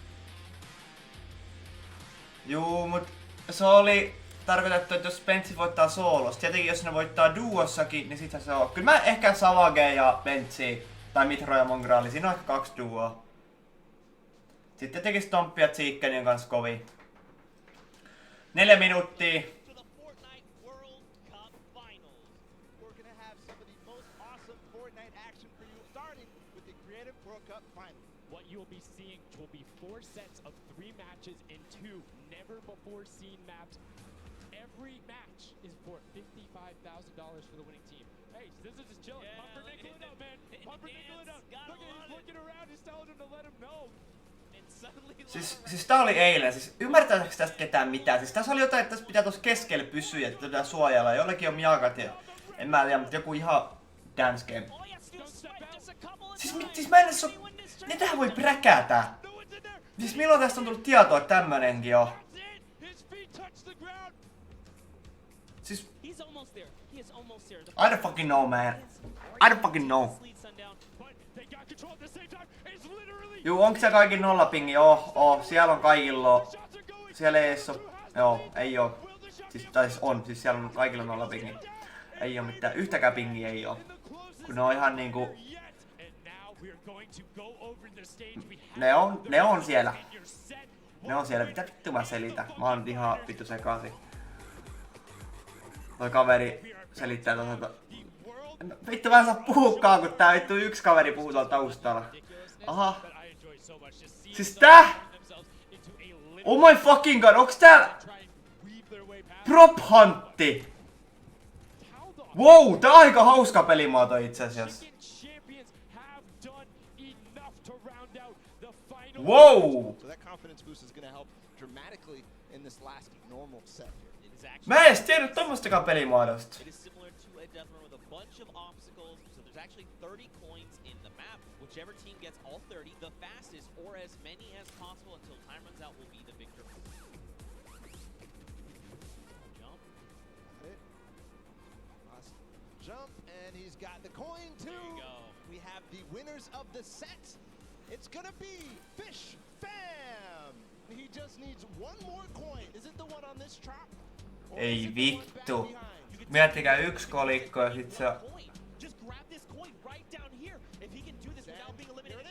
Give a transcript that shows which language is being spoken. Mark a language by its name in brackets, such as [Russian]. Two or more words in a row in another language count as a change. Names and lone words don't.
[Finnish] Juu, mut se oli tarkoitettu, että jos Pentsi voittaa soolosta, tietenkin jos ne voittaa duossakin, niin sittenhän se on. Kyllä mä ehkä Savage ja Pentsi, tai Mitro ja Mongrali, siinä on ehkä 2 duoa. Sitten tietenkin Stomppi ja Chicken on kans kovin. 4 minuuttia. [English] To the Fortnite World Cup Finals. We're gonna have some of the most awesome Fortnite action for you, starting with the Creative World Cup Finals. What you'll be seeing will be 4 sets of 3 matches in 2 never before seen maps. Every match is for $55,000 for the winning team. Hey, this is just chilling. Pumpernickel it up, man. Pumpernickel it up. Look at him looking around. He's telling him to let him know. [Finnish] Siis tää oli eilen, siis ymmärtääkö tästä ketään mitään? Siis tässä oli jotain, että tässä pitää tossa keskellä pysyä, että pitää suojella. Jollekin on miakat ja en mä tiedä, mutta joku ihan [English] dance game. [Finnish] Siis mä en edes oo... Ne tähän voi präkätä. Siis milloin tästä on tullut tietoa, että tämmönenkin on? Siis... [English] I don't fucking know, man. I don't fucking know. [Finnish] Juu, onko se kaikki nollapingi? Siellä on kaikilla. Siellä ei oo. Joo, ei oo. Siis on, siis siellä on kaikilla nollapingi. Ei oo mitään, yhtäkään pingiä ei oo. Kun ne on ihan niinku... Ne on siellä. Ne on siellä, mitä vittu mä selitän? Mä oon ihan vittu sekaisin. Toi kaveri selittää toisaalta. Vittu mä en saa puhukaan, kun tää vittu yksi kaveri puhuu tuolla taustalla. Aha. Siis tää? [English] Oh my fucking god, [Finnish] onks tää Prop Huntti? Wow, tää on aika hauska pelimuoto itse asiassa. Wow! Mä en edes tiennyt tommostakaan pelimuodosta. [English] Actually 30 coins in the map. Whichever team gets all 30, the fastest, or as many as possible until time runs out, will be the victor. Jump. Jump, and he's got the coin too. There you go. We have the winners of the set. It's gonna be Fish Fam. He just needs one more coin. Is it the one on this trap? [Finnish] Ei vittu. Miettikää yksi kolikko ja sit se... [English] Just grab this coin right down here. If he can do this without being eliminated.